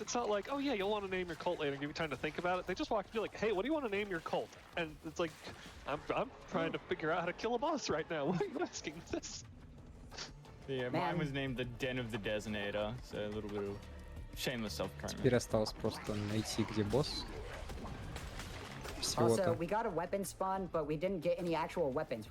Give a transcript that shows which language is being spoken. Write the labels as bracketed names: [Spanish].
[English] It's not like, oh yeah, you'll want to name your cult later and give you time to think about it. They just walk to you like, hey, what do you want to name your cult? And it's like, I'm trying to figure out how to kill a boss right now. Why are you asking this? Yeah, mine was named the Den of the Designator, so a little bit of shameless self-promotion. [Russian] Теперь осталось просто найти, где босс. [English] Also, we got a weapon spawn, but we didn't get any actual weapons.